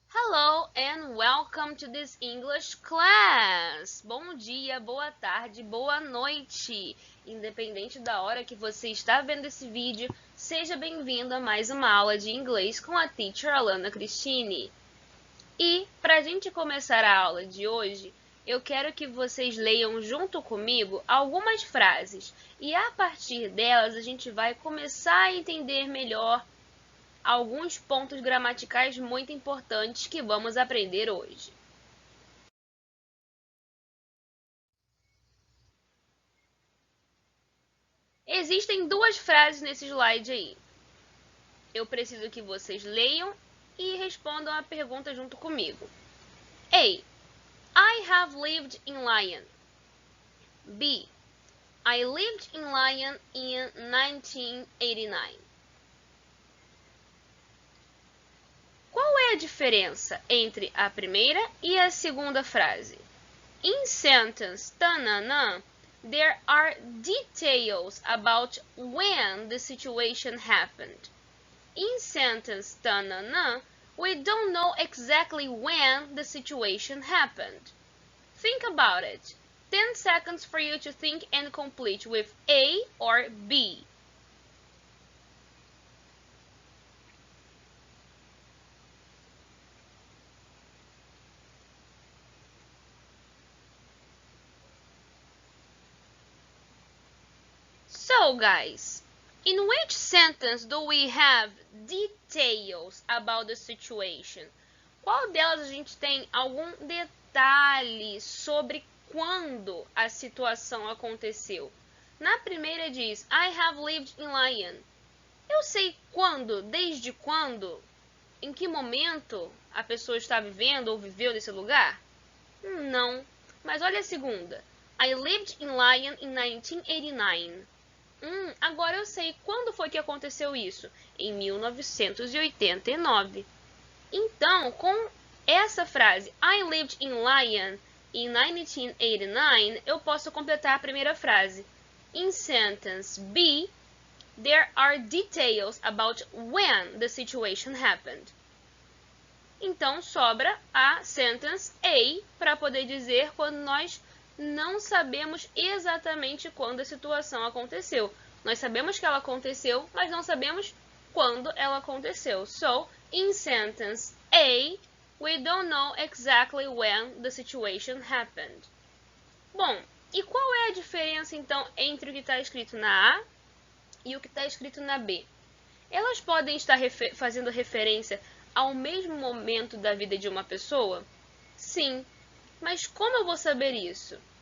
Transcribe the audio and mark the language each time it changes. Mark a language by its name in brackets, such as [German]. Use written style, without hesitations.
[English] Hello and welcome to this English class! [Portuguese] Bom dia, boa tarde, boa noite! Independente da hora que você está vendo esse vídeo, seja bem-vindo a mais uma aula de inglês com a Teacher Alana Cristine. E, para a gente começar a aula de hoje, eu quero que vocês leiam junto comigo algumas frases e a partir delas a gente vai começar a entender melhor alguns pontos gramaticais muito importantes que vamos aprender hoje. Existem duas frases nesse slide aí. Eu preciso que vocês leiam e respondam a pergunta junto comigo. [English] A. I have lived in Lyon. B. I lived in Lyon in 1989. [Portuguese] Qual é a diferença entre a primeira e a segunda frase? [English] In sentence tanana, there are details about when the situation happened. In sentence tanana, we don't know exactly when the situation happened. Think about it. 10 seconds for you to think and complete with A or B. So, guys, in which sentence do we have details about the situation? [Portuguese] Qual delas a gente tem algum detalhe sobre quando a situação aconteceu? Na primeira diz, [English] I have lived in Lyon. [Portuguese] Eu sei quando, desde quando, em que momento a pessoa está vivendo ou viveu nesse lugar? Não. Mas olha a segunda. [English] I lived in Lyon in 1989. [Portuguese] Agora eu sei quando foi que aconteceu isso. Em 1989. Então, com essa frase, [English] I lived in Lyon in 1989, [Portuguese] eu posso completar a primeira frase. [English] In sentence B, there are details about when the situation happened. [Portuguese] Então, sobra a sentence A para poder dizer quando nós não sabemos exatamente quando a situação aconteceu. Nós sabemos que ela aconteceu, mas não sabemos quando ela aconteceu. [English] So, in sentence A, we don't know exactly when the situation happened. [Portuguese] Bom, e qual é a diferença, então, entre o que está escrito na A e o que está escrito na B? Elas podem estar fazendo referência ao mesmo momento da vida de uma pessoa? Sim. Mas como eu vou saber isso?